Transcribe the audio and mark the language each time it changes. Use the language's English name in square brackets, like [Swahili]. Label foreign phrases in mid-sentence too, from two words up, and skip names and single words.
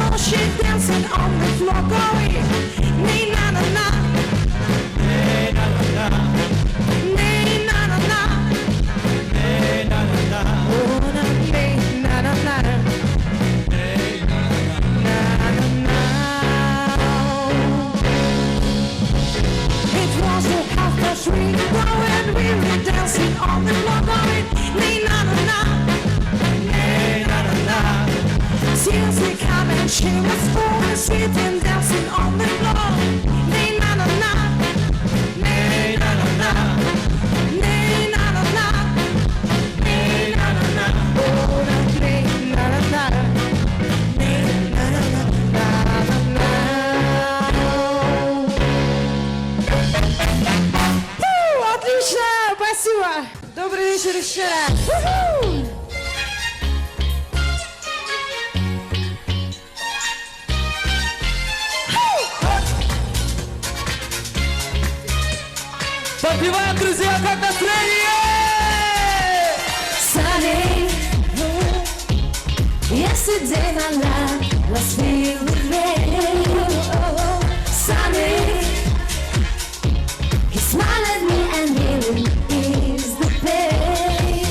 [English] she's dancing on the floor going, nee na na na, nee na na na, nee na na na, nee na na na, oh na nee na na na, nee na na na. It was the 3:30 when we were dancing on the floor going, nee na na na, nee na na na. Tears were coming, she was falling, sweet and dancing on the floor. Nee na na na, nee na na na, nee na na na, nee na na na, oh na nee na na na, nee na na na na na. [Russian] Отлично, спасибо. Добрый вечер еще раз. Подпеваем, друзья, как настроение! [English] Sunny, yesterday my life was filled with rain. Sunny, he smiled at me and he will ease the pain.